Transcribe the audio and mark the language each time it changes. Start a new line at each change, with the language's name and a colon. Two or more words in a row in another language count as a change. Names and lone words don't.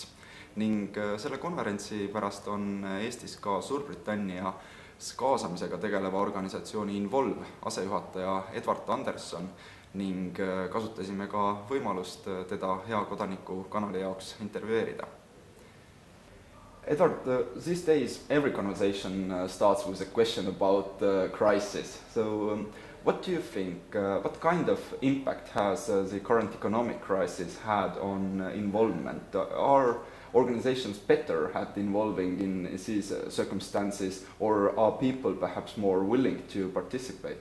Estonian: Ning selle konverentsi pärast on Eestis ka Suurbritannia kaasamisega tegeleva organisatsiooni Involve asejuhataja Andersson ning kasutasime ka võimalust teda hea kodaniku kanali jaoks intervjueerida.
English: Edward, these days every conversation starts with a question about crisis. So what do you think, what kind of impact has the current economic crisis had on involvement? Are organizations better at involving in these circumstances, or are people perhaps more willing to participate?